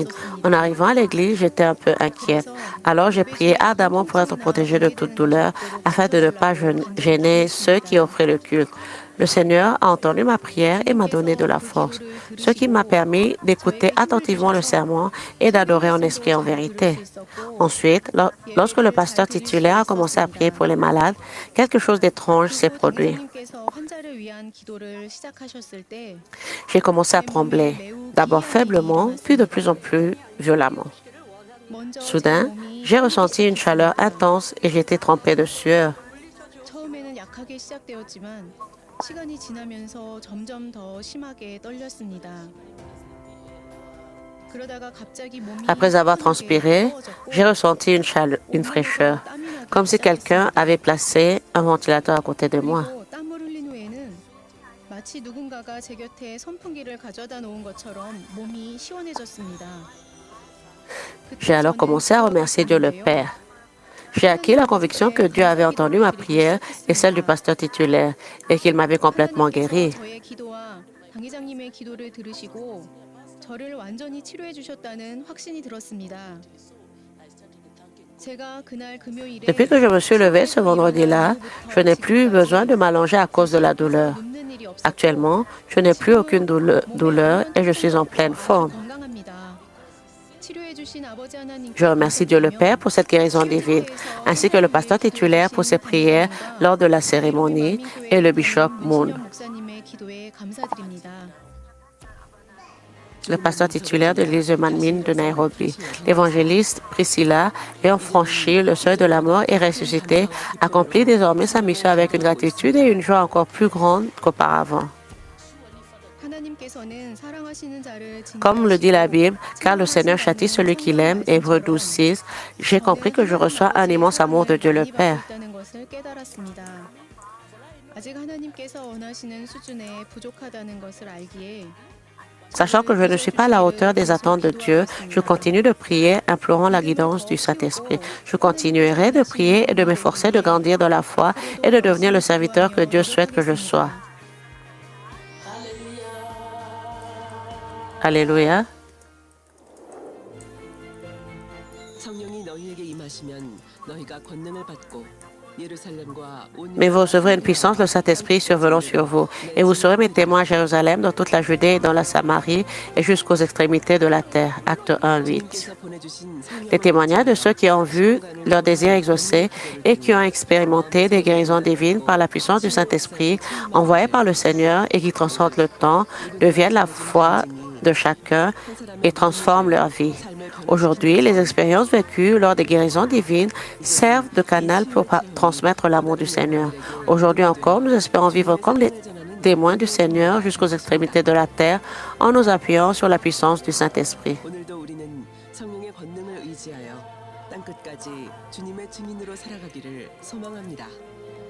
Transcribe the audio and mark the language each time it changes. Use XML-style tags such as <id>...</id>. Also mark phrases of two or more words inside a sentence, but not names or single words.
<fr>En arrivant à l'église, j'étais un peu inquiète. Alors j'ai prié ardemment pour être protégée de toute douleur, afin de ne pas gêner ceux qui offraient le culte. Le Seigneur a entendu ma prière et m'a donné de la force, ce qui m'a permis d'écouter attentivement le sermon et d'adorer en esprit et en vérité. Ensuite, lorsque le pasteur titulaire a commencé à prier pour les malades, quelque chose d'étrange s'est produit.</fr> <ko>목사님께서 환자를 위한 기도를 시작하셨을 때</ko> <fr>J'ai commencé à trembler, d'abord faiblement, puis de plus en plus violemment.</fr> <ko>먼저</ko> <fr>Soudain,</fr> <ko>제 몸이</ko> <fr>j'ai ressenti une chaleur intense et j'étais trempée de sueur.</fr> <ko>처음에는 약하게 시작되었지만 시간이 지나면서 점점 더 심하게 떨렸습니다. 그러다가 갑자기 몸이</ko> <fr>Après avoir</fr> <ko>시원하게</ko> <fr>transpiré,</fr> <ko>뜨거워졌고</ko> <fr>j'ai ressenti une fraîcheur,</fr> <ko>땀이 나기</ko> <fr>comme si quelqu'un avait placé un ventilateur à côté de moi.</fr> <ko>그리고 땀을 흘린 후에는 마치 누군가가 제 곁에 선풍기를 가져다 놓은 것처럼 몸이 시원해졌습니다.</ko> <fr>J'ai alors commencé à remercier Dieu le Père. J'ai acquis la conviction que Dieu avait entendu ma prière et celle du pasteur titulaire et qu'il m'avait complètement guéri.</fr> <ko>저의 기도와 당회장님의 기도를 들으시고 저를 완전히 치료해 주셨다는 확신이 들었습니다. 제가 그날 금요일에</ko> <fr>Depuis que je me suis levée ce vendredi-là, je n'ai plus besoin de m'allonger à cause de la douleur.</fr> <ko>눕는 일이 없었고</ko> <fr>Actuellement, je n'ai plus aucune douleur et je suis en pleine forme.</fr> <ko>건강합니다. 치료해 주신 아버지 하나님께</ko> <fr>Je remercie Dieu le Père pour cette guérison divine, ainsi que le pasteur titulaire pour ses prières lors de la cérémonie et le bishop Moon.</fr> <ko>목사님의 기도에 감사드립니다.</ko> <fr>Le pasteur titulaire de l'église de Manmin de Nairobi. L'évangéliste Priscilla, ayant franchi le seuil de la mort et ressuscité, accomplit désormais sa mission avec une gratitude et une joie encore plus grande qu'auparavant.</fr> <ko>하나님께서는 사랑하시는 자를</ko> <fr>Comme le dit la Bible, car le Seigneur châtie celui qu'il aime, Hébreux 12:6, j'ai compris que je reçois un immense amour de Dieu le Père.</fr> <ko>있다는 것을 깨달았습니다. 아직 하나님께서 원하시는 수준에 부족하다는 것을 알기에</ko> <fr>Sachant que je ne suis pas à la hauteur des attentes de Dieu, je continue de prier, implorant la guidance du Saint-Esprit. Je continuerai de prier et de m'efforcer de grandir dans la foi et de devenir le serviteur que Dieu souhaite que je sois. Alléluia.</fr> <ko>성령이 너희에게 임하시면 너희가 권능을 받고 예루살렘과 온</ko> <fr>Mais vous recevrez une puissance, le Saint-Esprit survenant sur vous, et vous serez mes témoins à Jérusalem, dans toute la Judée et dans la Samarie, et jusqu'aux extrémités de la terre. Acte 1, 8.</fr> <ko>주님께서 보내주신 성령의</ko> <fr>Les témoignages de ceux qui ont vu leurs désirs exaucés et qui ont expérimenté des guérisons divines par la puissance du Saint-Esprit, envoyés par le Seigneur et qui transcendent le temps, deviennent la foi de chacun et transforment leur vie. Aujourd'hui, les expériences vécues lors des guérisons divines servent de canal pour transmettre l'amour du Seigneur. Aujourd'hui encore, nous espérons vivre comme les témoins du Seigneur jusqu'aux extrémités de la terre en nous appuyant sur la puissance du Saint-Esprit.</fr> <ko>오늘도 우리는 성령의 권능을 의지하여 땅끝까지 주님의 증인으로 살아가기를 소망합니다.</ko>